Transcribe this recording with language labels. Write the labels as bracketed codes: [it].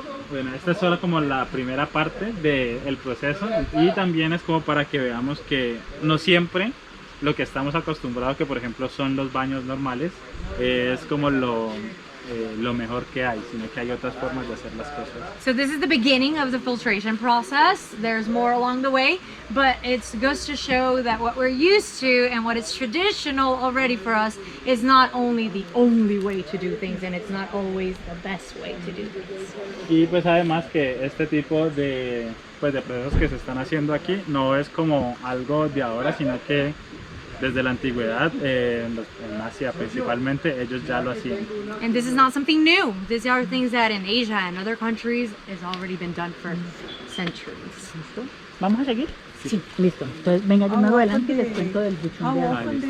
[es] Bueno, esta es solo como la primera parte del proceso y también es como para que veamos que no siempre lo que estamos acostumbrados, que por ejemplo son los baños normales, es como lo lo mejor que hay, sino que hay otras formas de hacer las cosas. [en] So this is the beginning of the filtration process. There's more along the way, but it goes to show that what we're used to and what is traditional already for us is not only the only way to do things, and it's not always the best way to do things. [es] Y pues además que este tipo de procesos que se están haciendo aquí no es como algo de ahora, sino que desde la antigüedad, en Asia principalmente, ellos ya lo hacían. [en] And this is not something new. These are things that in Asia and other countries has already been done for centuries. [es] ¿Vamos a seguir? Sí, listo. Entonces, venga, yo me voy adelante y les cuento del buchón de agua.